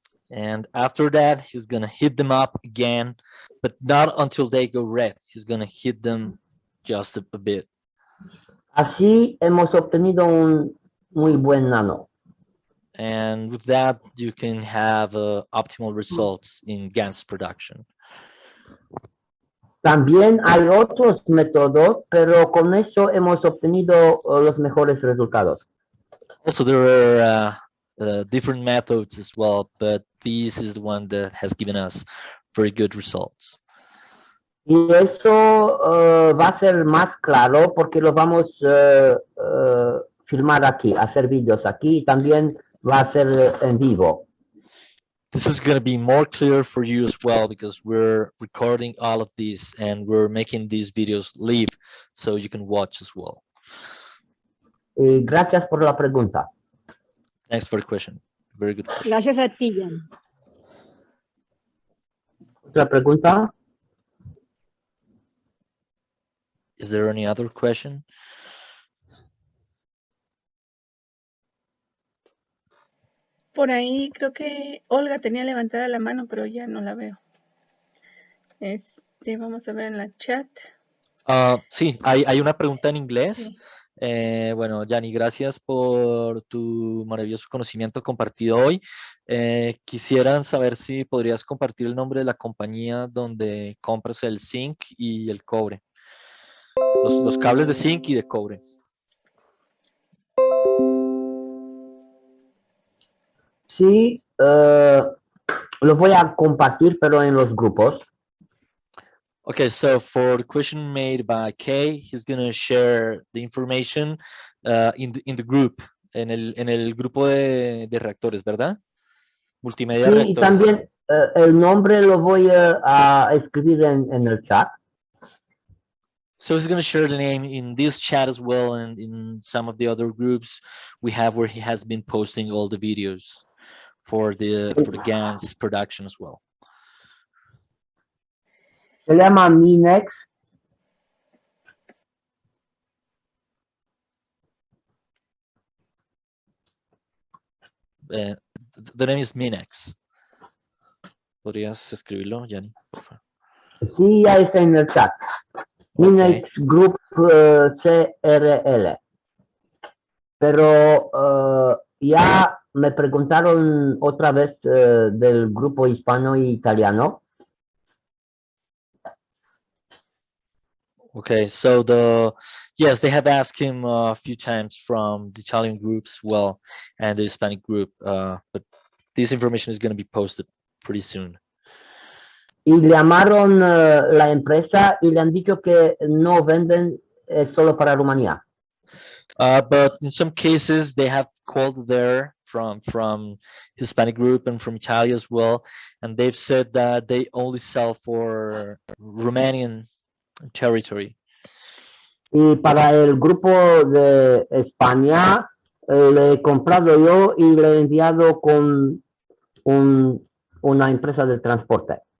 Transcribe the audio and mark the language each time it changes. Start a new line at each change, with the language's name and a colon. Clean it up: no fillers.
English: And after that, he's gonna heat them up again, but not until they go red. He's gonna heat them just a bit.
Spanish: Así hemos obtenido un muy buen nano.
English: And with that, you can have optimal results in GANs production.
Spanish: También hay otros métodos, pero con eso hemos obtenido los mejores resultados.
English: Also, there are different methods as well, but this is the one that has given us very good results.
Spanish: Y eso va a ser más claro porque lo vamos a filmar aquí, hacer vídeos aquí y también va a ser en vivo.
English: This is going to be more clear for you as well because we're recording all of this and we're making these videos live so you can watch as well.
Spanish: Y gracias por la pregunta.
English: Thanks for the question. Very good question.
Spanish: Gracias a ti, Gianni. ¿Otra pregunta?
English: Is there any other question?
Spanish: Por ahí creo que Olga tenía levantada la mano, pero ya no la veo. Vamos a ver en la chat. Sí, hay una pregunta en inglés. Sí. Bueno, Gianni, gracias por tu maravilloso conocimiento compartido hoy. Quisieran saber si podrías compartir el nombre de la compañía donde compras el zinc y el cobre. Los cables de zinc y de cobre. Sí, lo voy a compartir, pero en los grupos.
English: Okay, so for the question made by Kay, he's going to share the information in the group,
Spanish: en el grupo de reactores, ¿verdad?
English: Multimedia
Spanish: Sí, y reactores. también el nombre lo voy a escribir en el chat.
English: So he's going to share the name in this chat as well, and in some of the other groups we have where he has been posting all the videos for the GANs production as well.
Spanish: Se llama Minex.
English: The name is Minex.
Spanish: ¿Podrías escribirlo, Gianni? Por favor. Sí, ya está en el chat.
English: Okay. Linux Group CRL.
Spanish: Pero ya me preguntaron otra vez del grupo hispano y italiano.
English: Okay, so yes, they have asked him a few times from the Italian groups, well, and the Hispanic group, but this information is going to be posted pretty soon.
Spanish: Y le llamaron la empresa y le han dicho que no venden solo para Rumanía.
English: But in some cases, they have called there from Hispanic group and from Italia as well, and they've said that they only sell for Romanian territory.
Spanish: Y para el grupo de España le he comprado yo y le he enviado con una empresa de transporte.